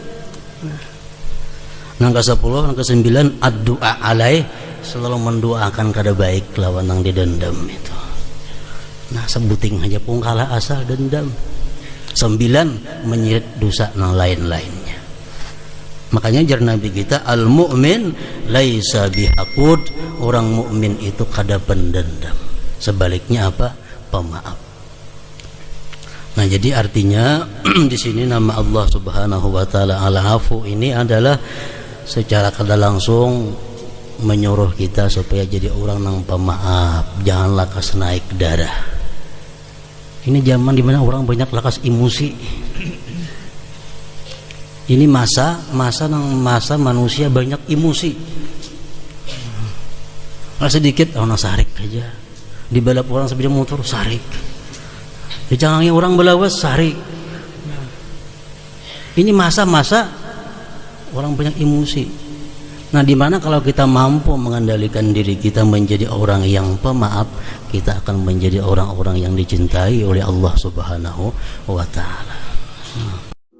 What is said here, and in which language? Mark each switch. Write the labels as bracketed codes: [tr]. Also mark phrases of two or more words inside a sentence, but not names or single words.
[bjn] Nang ke-10, nang ke-9, [ar] ad-du'a alaih, [bjn] selalu mendoakan kada baik lawan yang didendam itu. Nah, sebuting aja pun kalah asal dendam. 9, menyirit dosa yang lain-lainnya. Makanya jar Nabi kita, [ar] al-mu'min laisa bihaqud, [bjn] orang mukmin itu kada pendendam. Sebaliknya apa? Pemaaf. Nah, jadi artinya di sini nama Allah [ar] Subhanahu wa taala [bjn] Al-Afu ini adalah secara kada langsung menyuruh kita supaya jadi orang yang pemaaf, jangan lakas naik darah. Ini zaman dimana orang banyak lakas emosi. Ini masa manusia banyak emosi. Sedikit orang sarik aja, di balap orang sepeda motor sarik, di canggangnya orang belawas sarik. Ini masa-masa orang banyak emosi. Nah, di mana kalau kita mampu mengendalikan diri kita menjadi orang yang pemaaf, kita akan menjadi orang-orang yang dicintai oleh Allah [ar] Subhanahu wa taala.